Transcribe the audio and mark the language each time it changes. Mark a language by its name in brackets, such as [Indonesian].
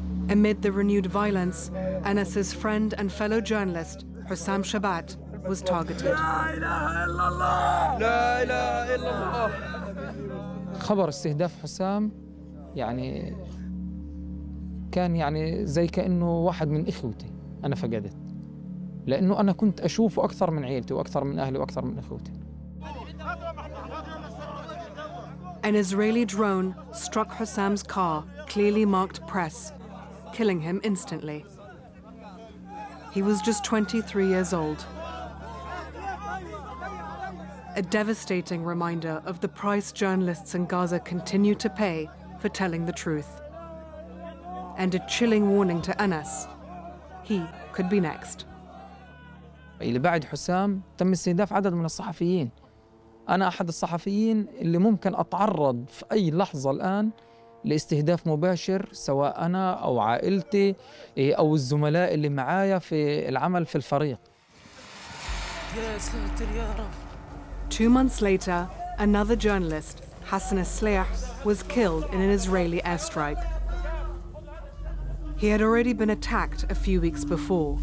[English] Amid the renewed violence, Anas's friend and fellow journalist, Hussam Shabat, was targeted. [Arabic] خبر استهداف حسام يعني كان يعني زي كأنه واحد من إخوتي أنا فقدت، لأنه أنا كنت أشوفه أكثر من عيلتي وأكثر من أهلي وأكثر من إخوتي. [English] An Israeli drone struck Hussam's car, clearly marked press, killing him instantly. He was just 23 years old. A devastating reminder of the price journalists in Gaza continue to pay for telling the truth. And a chilling warning to Anas. He could be next. [Arabic] اللي بعد حسام تم استهداف عدد من الصحفيين. أنا أحد الصحفيين اللي ممكن أتعرض في أي لحظة الآن لاستهداف مباشر، سواء أنا أو عائلتي أو الزملاء اللي معايا في العمل في الفريق. يا ساتر يا رب. [English] Two months later, another journalist, Hassan Asleah, was killed in an Israeli airstrike. He had already been attacked a few weeks before.